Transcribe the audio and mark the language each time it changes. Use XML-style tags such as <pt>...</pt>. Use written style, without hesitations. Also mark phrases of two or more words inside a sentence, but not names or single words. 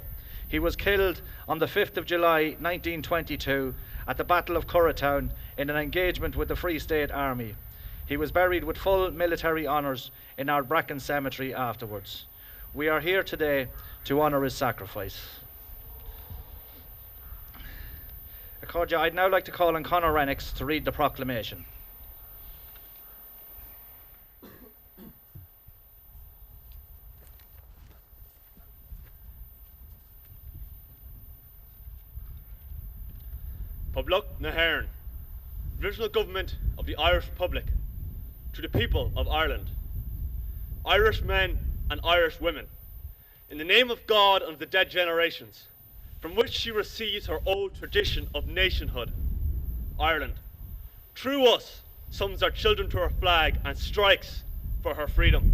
<en>He was killed on the 5th of July 1922 at the Battle of Curratown in an engagement with the Free State Army. He was buried with full military honours in Ardbraccan cemetery afterwards. We are here today to honour his sacrifice. Accordia, I'd now like to call on Conor Renix to read the proclamation.</en> <ga>Poblach na hÉireann,</ga> <en>Provisional Government of the Irish Republic, to the people of Ireland, Irish men and Irish women, in the name of God and of the dead generations, from which she receives her old tradition of nationhood, Ireland, through us summons our children to her flag and strikes for her freedom.</en>